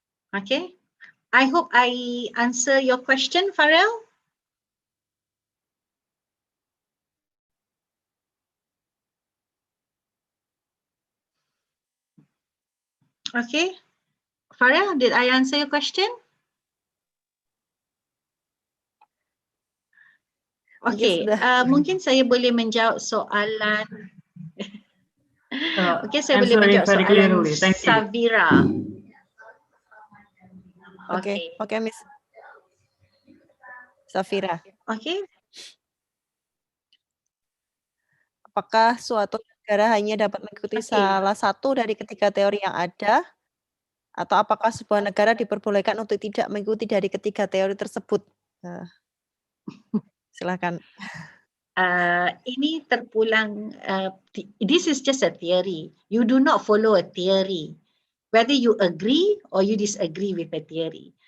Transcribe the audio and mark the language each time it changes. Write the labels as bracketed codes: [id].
[en] Okay, I hope I answer your question, Farel. Okay, Farel, did I answer your question? [ms] Okay, mungkin saya boleh menjawab soalan. Okay, saya boleh menjawab soalan Savira. [en] Okay, Miss Safira. Okay. [id] Apakah suatu negara hanya dapat mengikuti salah satu dari ketiga teori yang ada, atau apakah sebuah negara diperbolehkan untuk tidak mengikuti dari ketiga teori tersebut? Silakan. [ms] Ini terpulang, [en] this is just a theory. You do not follow a theory. Whether you agree or you disagree with the theory.